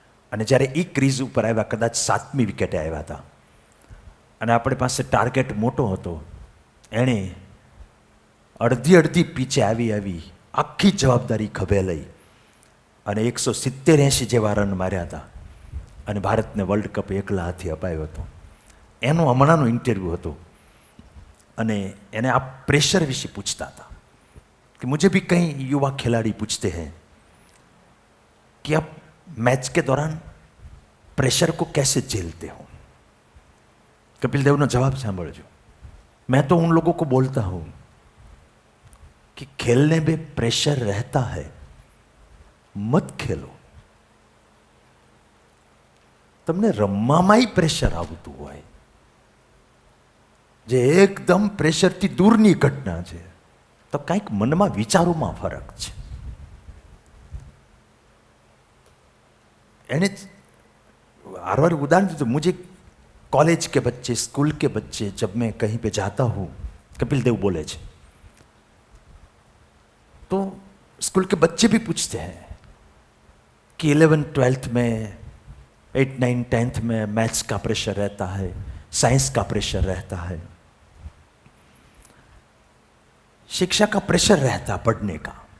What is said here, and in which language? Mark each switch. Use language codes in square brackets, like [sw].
[gu] અને જ્યારે એ ક્રીઝ ઉપર આવ્યા, કદાચ 7મી વિકેટે આવ્યા હતા, અને આપણી પાસે ટાર્ગેટ મોટો હતો. એણે અડધી પીચે આવી આખી જવાબદારી ખભે લઈ અને 170-80 જેવા રન માર્યા હતા અને ભારતને વર્લ્ડ કપ એકલા હાથે અપાયો હતો. એનો હમણાંનો ઇન્ટરવ્યૂ હતો. અને એને આ પ્રેશર વિશે પૂછતા હતા [hi] कि मुझे भी कई युवा खिलाड़ी पूछते हैं कि आप मैच के दौरान प्रेशर को कैसे झेलते हो. कपिल देव [gu] नो जवाब सांभळजो. [hi] मैं तो उन लोगों को बोलता हूं कि खेलने में प्रेशर रहता है, मत खेलो. [gu] તમને રમવામાં પ્રેશર આવતું હોય, જે એકદમ પ્રેશરથી દૂરની ઘટના છે, तो કંઈક મનમાં વિચારોમાં ફરક છે. [hi] એને हर उदाहरण दीजिए. मुझे कॉलेज के बच्चे, स्कूल के बच्चे, जब मैं कहीं पे जाता हूँ, कपिल देव [gu] बोले छे, [hi] तो स्कूल के बच्चे भी पूछते हैं कि 11th 12th में, 8th 9th 10th में मैथ्स का प्रेशर रहता है, साइंस का प्रेशर रहता है, शिक्षा का प्रेशर रहता पढ़ने का.